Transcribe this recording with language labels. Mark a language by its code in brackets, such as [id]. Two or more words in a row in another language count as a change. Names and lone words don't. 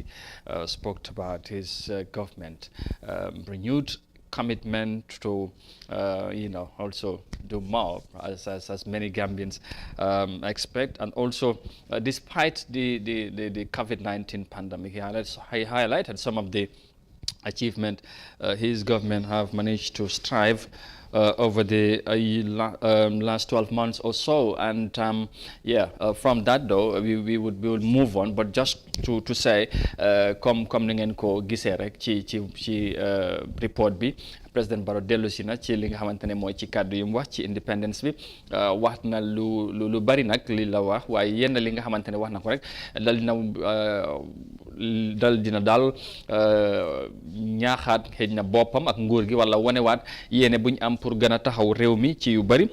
[en] spoke about his government renewed commitment to also do more as many Gambians expect, and also despite the COVID-19 pandemic, he highlighted some of the achievement his government have managed to strive over the last 12 months or so. And from that though we would move on, but just to say [wo] comme ni ngeen ko gisee rek ci report bi, Président Barrow dellu si na ci li nga xamante ne mooy ci kàddu yi mu wax ci independence bi, wax na lu bari nag li la wax, waaye yenn li nga xamante ne wax na ko rek dal dina daal ñaaxaat xëj na boppam ak nguur gi, wala wanewaat yéene buñ am pour gën a taxaw réew mi ci yu bari.